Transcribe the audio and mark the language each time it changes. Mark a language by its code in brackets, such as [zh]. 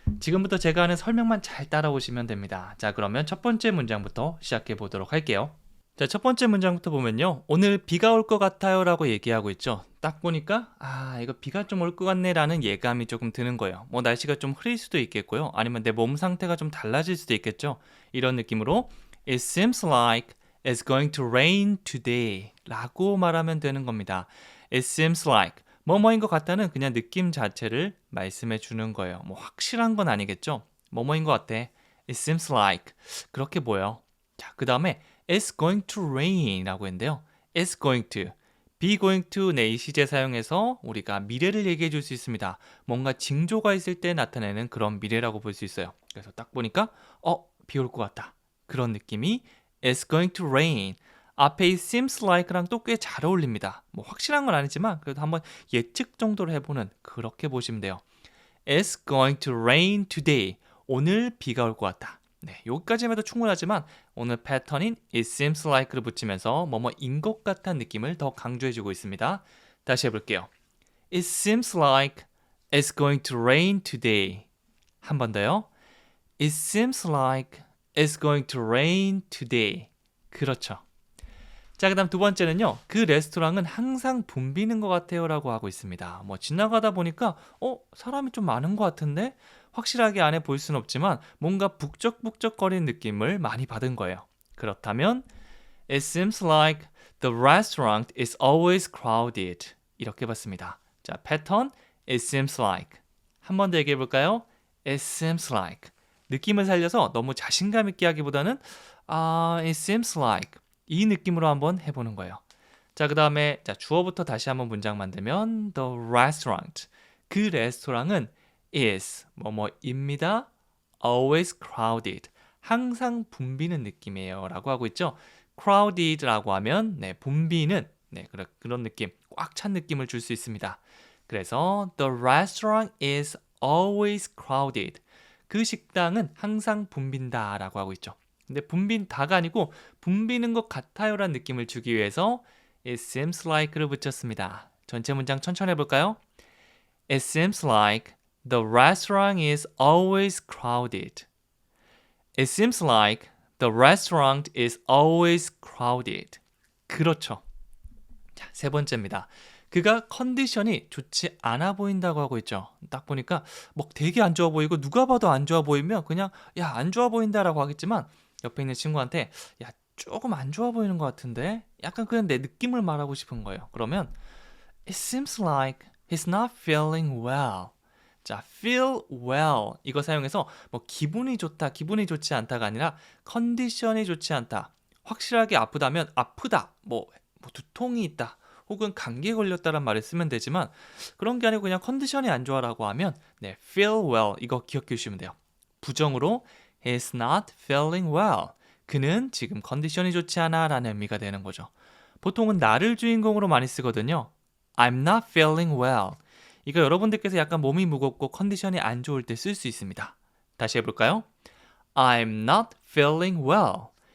[ko] 지금부터 제가 하는 설명만 잘 따라오시면 됩니다. 자, 그러면 첫 번째 문장부터 시작해 보도록 할게요. 자, 첫 번째 문장부터 보면요. 오늘 비가 올 것 같아요 라고 얘기하고 있죠. 딱 보니까 이거 비가 좀 올 것 같네 라는 예감이 조금 드는 거예요. 뭐 날씨가 좀 흐릴 수도 있겠고요. 아니면 내 몸 상태가 좀 달라질 수도 있겠죠. 이런 느낌으로 [en] It seems like it's going to rain today [ko] 라고 말하면 되는 겁니다. [en] It seems like [ko] 뭐뭐인 것 같다는 그냥 느낌 자체를 말씀해 주는 거예요. 뭐 확실한 건 아니겠죠. 뭐뭐인 것 같아. [en] It seems like [ko] 그렇게 보여. 자, 그 다음에 [en] It's going to rain [ko] 라고 했는데요. [en] It's going to, be going to [ko] 네, 시제 사용해서 우리가 미래를 얘기해 줄 수 있습니다. 뭔가 징조가 있을 때 나타내는 그런 미래라고 볼 수 있어요. 그래서 딱 보니까 비 올 것 같다. 그런 느낌이 [en] It's going to rain. [ko] 앞에 이 [en] seems like [ko] 랑 또 꽤 잘 어울립니다. 뭐 확실한 건 아니지만 그래도 한번 예측 정도로 해보는 그렇게 보시면 돼요. [en] It's going to rain today. [ko] 오늘 비가 올 것 같다. 네, 여기까지만 해도 충분하지만 오늘 패턴인 [en] It seems like [ko] 를 붙이면서 뭐뭐인 것 같은 느낌을 더 강조해주고 있습니다. 다시 해볼게요. [en] It seems like it's going to rain today. [ko] 한 번 더요. [en] It seems like it's going to rain today. [ko] 그렇죠. 자, 그 다음 두 번째는요. 그 레스토랑은 항상 붐비는 것 같아요 라고 하고 있습니다. 뭐 지나가다 보니까 사람이 좀 많은 것 같은데 확실하게 안에 볼 수는 없지만 뭔가 북적북적거리는 느낌을 많이 받은 거예요. 그렇다면 [en] It seems like the restaurant is always crowded. [ko] 이렇게 봤습니다. 자, 패턴 [en] It seems like. [ko] 한 번 더 얘기해 볼까요? [en] It seems like. [ko] 느낌을 살려서 너무 자신감 있게 하기보다는 [en] It seems like. [ko] 이 느낌으로 한번 해보는 거예요. 자, 그 다음에 주어부터 다시 한번 문장 만들면 [en] The restaurant. [ko] 그 레스토랑은 is 뭐뭐입니다. [en] always crowded. [ko] 항상 붐비는 느낌이에요. 라고 하고 있죠. crowded라고 하면 네, 붐비는 네, 그런 느낌, 꽉 찬 느낌을 줄 수 있습니다. [en] 그래서 The restaurant is always crowded. [ko] 그 식당은 항상 붐빈다 라고 하고 있죠. 근데 붐빈다가 아니고 붐비는 것 같아요라는 느낌을 주기 위해서 [en] It seems like [ko] 를 붙였습니다. 전체 문장 천천히 해볼까요? [en] It seems like the restaurant is always crowded. It seems like the restaurant is always crowded. [ko] 그렇죠. 자, 세 번째입니다. 그가 컨디션이 좋지 않아 보인다고 하고 있죠. 딱 보니까 뭐 되게 안 좋아 보이고 누가 봐도 안 좋아 보이면 그냥 야, 안 좋아 보인다라고 하겠지만 옆에 있는 친구한테 야, 조금 안 좋아 보이는 것 같은데 약간 그냥 내 느낌을 말하고 싶은 거예요. 그러면 [en] It seems like he's not feeling well. [ko] 자, feel well 이거 사용해서 뭐 기분이 좋다, 기분이 좋지 않다가 아니라 컨디션이 좋지 않다. 확실하게 아프다면 아프다, 뭐 두통이 있다, 혹은 감기에 걸렸다란 말을 쓰면 되지만 그런 게 아니고 그냥 컨디션이 안 좋아라고 하면 네, feel well 이거 기억해 주시면 돼요. 부정으로 [en] He's not feeling well. [ko] 그는 지금 컨디션이 좋지 않아 라는 의미가 되는 거죠. 보통은 나를 주인공으로 많이 쓰거든요. [en] I'm not feeling well. [ko] 이거 여러분들께서 약간 몸이 무겁고 컨디션이 안 좋을 때 쓸 수 있습니다. 다시 해볼까요? [en] I'm not feeling well.